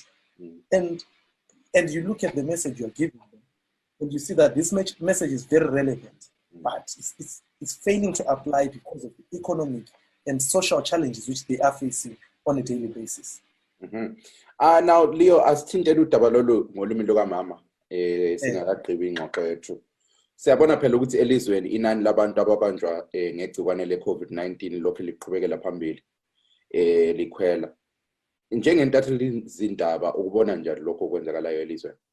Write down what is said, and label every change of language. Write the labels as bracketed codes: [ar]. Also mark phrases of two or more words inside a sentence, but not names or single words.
[en] And you look at the message you're giving them, and you see that this message is very relevant, but it's failing to apply because of the economic and social challenges which they are facing on a daily basis. [nd] Now, Leo, as Tindelu Tabalolo, ngolumi lokamama, singakagqibi ingxoxo yethu. Siyabona phela ukuthi elizweni inani labantu ababanjwa ngegciwane le-COVID-19 lokhu liqhubekela phambili likhwela. Njengentatheli zindaba ukubona njani lokho okwenzakalayo elizweni?